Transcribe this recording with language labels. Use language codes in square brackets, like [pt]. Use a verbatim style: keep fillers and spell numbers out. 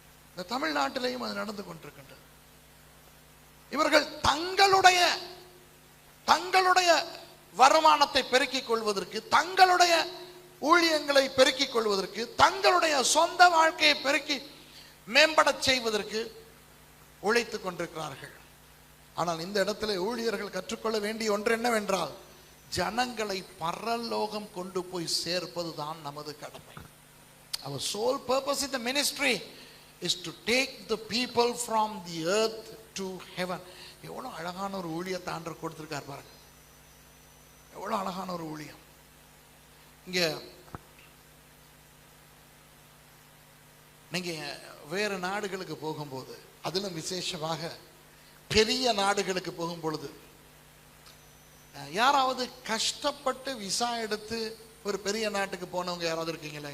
[ta] இந்த தமிழ்நாட்டிலையும் அது நடந்து கொண்டிருக்கின்றது. இவர்கள் தங்களுடைய தங்களுடைய வருமானத்தை பெருக்கிக் கொள்வதற்கு, தங்களுடைய ஊழியங்களை பெருக்கிக் கொள்வதற்கு, தங்களுடைய சொந்த வாழ்க்கையை பெருக்கி மேம்படச் செய்வதற்கு உழைத்துக் கொண்டிருக்கிறார்கள். ஆனால் இந்த இடத்துல ஊழியர்கள் கற்றுக்கொள்ள வேண்டிய ஒன்று என்னவென்றால், ஜனங்களை பரலோகம் கொண்டு போய் சேர்ப்பது தான் நமது கடமை. [en] Our sole purpose in the ministry is to take the people from the earth to heaven. [ta] எவ்வளோ அழகான ஒரு ஊழியத்தை ஆண்டவர் கொடுத்துருக்கார் பாருங்க. எவ்வளோ அழகான ஒரு ஊழியம். இங்கே நீங்கள் வேறு நாடுகளுக்கு போகும்போது, அதிலும் விசேஷமாக பெரிய நாடுகளுக்கு போகும் பொழுது, யாராவது கஷ்டப்பட்டு விசா எடுத்து ஒரு பெரிய நாட்டுக்கு போனவங்க யாராவது இருக்கீங்களா?